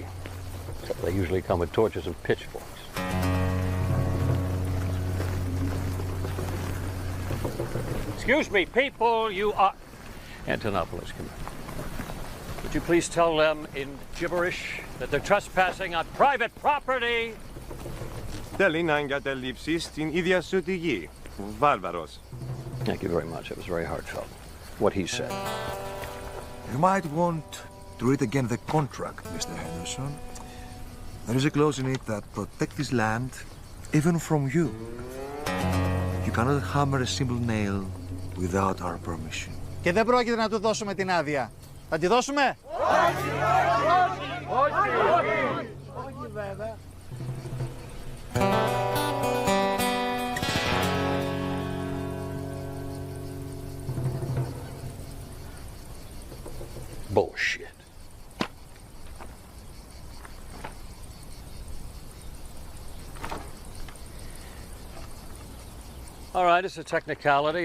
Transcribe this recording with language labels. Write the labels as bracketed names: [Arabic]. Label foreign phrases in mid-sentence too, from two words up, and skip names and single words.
[English] Except they usually come with torches and pitchforks. Excuse me, people, you are... Antonopoulos, come in. Would you please tell them in gibberish that they're trespassing on private property? [Greek] Θέλει να εγκαταλείψεις στην ίδια σου τη γη. Βάρβαρος. [English] Thank you very much. It was very heartfelt. What he said. You might want to read again the contract, Mr. Henderson. There is a clause in it that protects this land even from you. You cannot hammer a single nail without our permission. [Greek] Και δεν πρόκειται να του δώσουμε την άδεια. Θα τη δώσουμε? Όχι βέβαια. [English] Bullshit. All right, it's a technicality.